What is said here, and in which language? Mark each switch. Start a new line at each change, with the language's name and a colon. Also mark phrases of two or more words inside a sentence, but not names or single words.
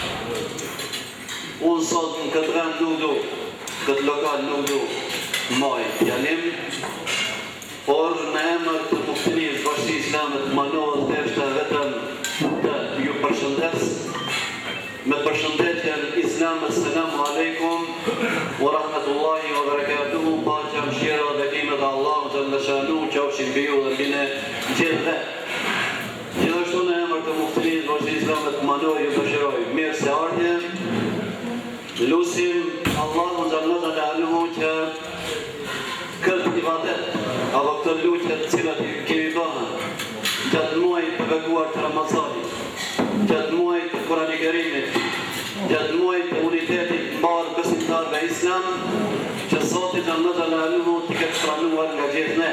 Albanian: Unë sot në këtë vend nuk du, këtë lokal nuk du maj fjalim, por në emër të muftinisë Bashkisë Islame të Manos theshta vetëm të ju përshëndes me përshëndetjen islame.
Arabic: السلام عليكم ورحمة الله وبركاته.
Albanian: Paqja, mëshira dhe bekimet e Allahut
Arabic: جل شأنه
Albanian: qofshin mbi ju dhe mbi ne gjithëve. Gjithashtu në emër të muftinisë Bashkisë Islame të Manos ju dëshiroj mirë se ardhje. Lusim Allahu
Arabic: جل جلاله
Albanian: që këtë ibadet apo këtë lutje të cilat i kemi bërë gjatë muajit të beguar të Ramazanit, gjatë muajit të Kur'anit Kerimit, gjatë muajit të unitetit mbar besimtarëve islam, që Zoti
Arabic: جل جلاله
Albanian: t'i ketë pranuar nga gjithë ne.